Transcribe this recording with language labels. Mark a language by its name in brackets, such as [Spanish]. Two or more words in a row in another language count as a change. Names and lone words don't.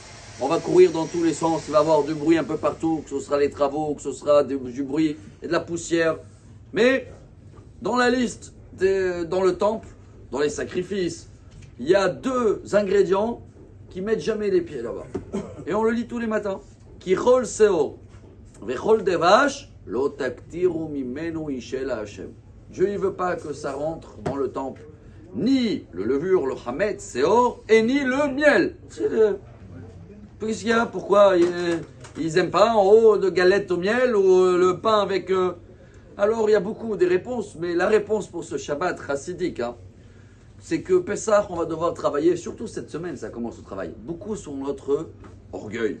[French] On va courir dans tous les sens, il va y avoir du bruit un peu partout, que ce sera les travaux, que ce sera du bruit et de la poussière. Mais, dans la liste, dans le temple, dans les sacrifices, il y a 2 ingrédients qui mettent jamais les pieds là-bas. Et on le lit tous les matins. [Hebrew] כי כל שאור וכל דבש לא תקטירו ממנו אשה לה. [French] Dieu ne veut pas que ça rentre dans le temple, ni le levure, le hametz, seor, et ni le miel. Qu'est-ce qu'il y a? Pourquoi ils n'aiment pas en haut de galettes au miel ou le pain avec... Alors il y a beaucoup de réponses, mais la réponse pour ce Shabbat chassidique, hein, c'est que Pessah, on va devoir travailler, surtout cette semaine, ça commence le travail, beaucoup sur notre orgueil.